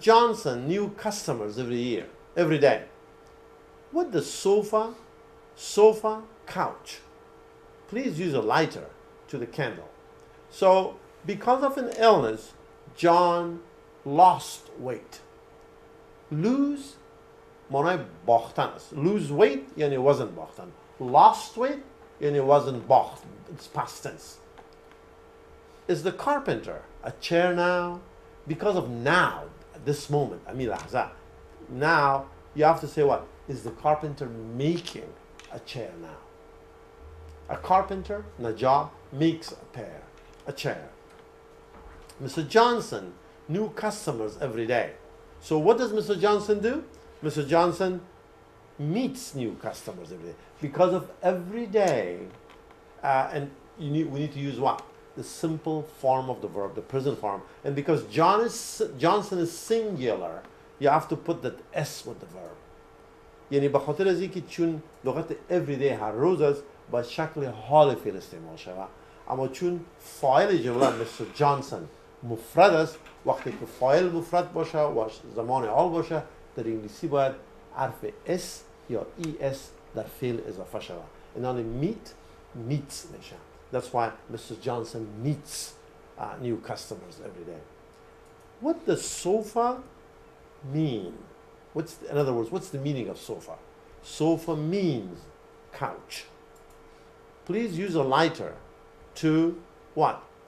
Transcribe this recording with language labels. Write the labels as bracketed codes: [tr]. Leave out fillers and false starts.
[en] Johnson, new customers every day. What the sofa, couch. Please use a lighter to the candle. So, because of an illness, John lost weight. [fa] Lose معنای باختن است. [en] Lose weight [fa] یعنی وزن باختن. Lost weight یعنی وزن باخت. [en] It's past tense. Is the carpenter a chair now? Because of now, at this moment, لحظة. Now, you have to say what? Is the carpenter making a chair now? A carpenter, Najab, makes a chair. Mr. Johnson, new customers every day. So what does Mr. Johnson do? Mr. Johnson meets new customers every day. Because of every day, and we need to use what? The simple form of the verb, the present form. And because Johnson is singular, you have to put that S with the verb. [fa] یعنی به خاطر از اینکه چون لغت everyday هر روز است با شکل حال فعل استعمال شود، اما چون فاعل جمله Mr. Johnson مفرد است، وقتی که فاعل مفرد باشه و زمان حال باشه در انگلیسی باید حرف S یا ES در فعل اضافه شود. این آن meets میشه. [en] That's why Mr. Johnson meets new customers every day. What does sofa mean? In other words, what's the meaning of sofa? Sofa means couch. Please use a lighter to what?